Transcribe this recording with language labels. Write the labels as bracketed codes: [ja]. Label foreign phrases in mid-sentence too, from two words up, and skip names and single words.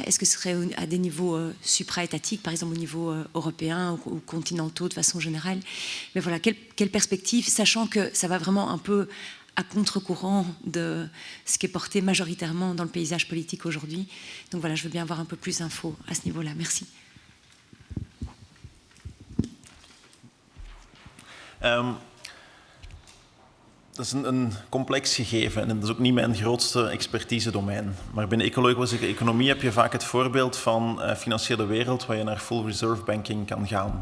[fr] Est-ce que ce serait à des niveaux supra-étatiques, par exemple au niveau européen ou continentaux de façon générale? Mais voilà, quelle perspective, sachant que ça va vraiment un peu à contre-courant de ce qui est porté majoritairement dans le paysage politique aujourd'hui. Donc voilà, je veux bien avoir un peu plus d'infos à ce niveau-là. Merci. [nl] Dat is een complex gegeven en dat is ook niet mijn grootste expertise-domein. Maar binnen ecologische economie heb je vaak het voorbeeld van financiële wereld waar je naar [en] full reserve banking [nl] kan gaan.